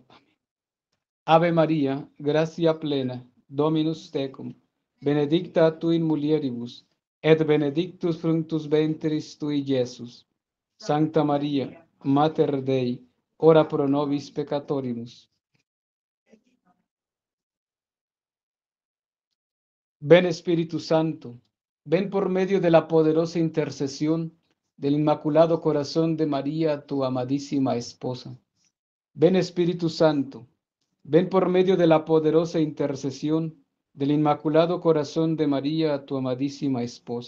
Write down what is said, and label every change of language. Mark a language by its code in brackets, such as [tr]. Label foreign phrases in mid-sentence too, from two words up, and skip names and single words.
[la] Ave Maria, gratia plena, Dominus tecum, benedicta tu in mulieribus, et benedictus fructus ventris tui, Iesus. Sancta Maria, Mater Dei, ora pro nobis peccatoribus. [es] Ven Espíritu Santo, ven por medio de la poderosa intercesión del Inmaculado Corazón de María, tu amadísima esposa. Ven Espíritu Santo, ven por medio de la poderosa intercesión del Inmaculado Corazón de María, tu amadísima esposa.